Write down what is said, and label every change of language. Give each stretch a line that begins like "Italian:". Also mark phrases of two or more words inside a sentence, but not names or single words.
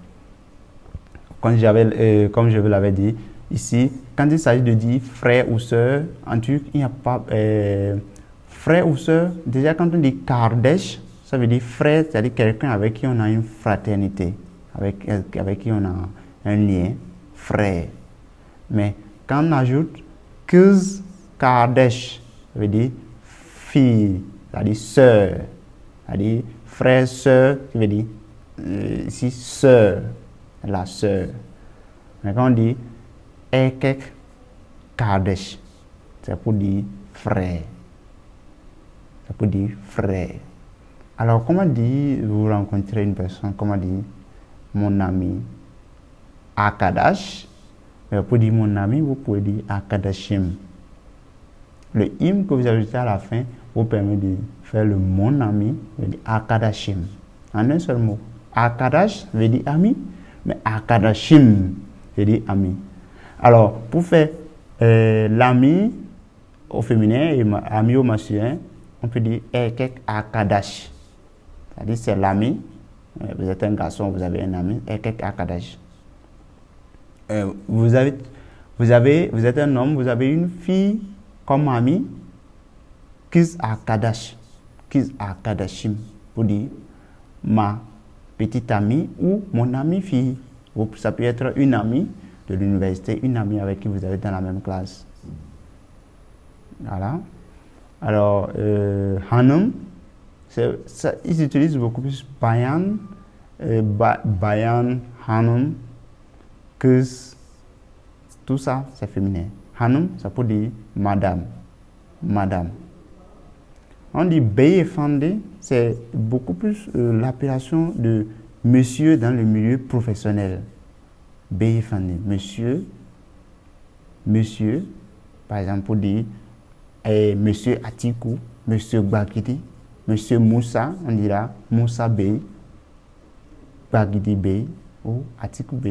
French: Comme je vous l'avais dit, ici, quand il s'agit de dire frère ou sœur, en turc, il n'y a pas frère ou sœur. Déjà, quand on dit kardeş, ça veut dire frère, c'est-à-dire quelqu'un avec qui on a une fraternité, avec qui on a un lien, frère. Mais quand on ajoute
Turkish: kız kardeş,
French: ça veut dire fille, c'est-à-dire sœur, c'est-à-dire frère, sœur, ça veut dire ici sœur, la sœur. Mais quand on dit
Turkish: erkek kardeş,
French: c'est pour dire frère. C'est pour dire frère. Alors, comment dire, vous rencontrez une personne, comment dire mon ami? Arkadaş. Pour dire mon ami, vous pouvez dire arkadaşım. Le im que vous ajoutez à la fin vous permet de faire le mon ami, veut dire arkadaşım. En un seul mot. Arkadaş veut dire ami, mais arkadaşım veut dire ami. Alors, pour faire l'ami au féminin et ami au masculin, on peut dire
Turkish: erkek arkadaş.
French: C'est-à-dire c'est l'ami. Vous êtes un garçon, vous avez un ami,
Turkish: erkek arkadaş.
French: Vous êtes un homme, vous avez une fille comme amie,
Turkish: kız arkadaş, kız arkadaşım,
French: pour dire ma petite amie ou mon amie fille. Ça peut être une amie de l'université, une amie avec qui vous êtes dans la même classe. Voilà. Alors, hanım, ils utilisent beaucoup plus
Turkish: bayan, bayan, hanım, kız,
French: tout ça c'est féminin. Hanım, ça peut dire madame, madame. On dit beyefendi, c'est beaucoup plus l'appellation de monsieur dans le milieu professionnel. Beyefendi, monsieur, monsieur, par exemple pour dire monsieur Atiku, monsieur Gbagidi, monsieur Moussa, on dira Moussa Bey, Gbagidi Bey ou Atiku Bey.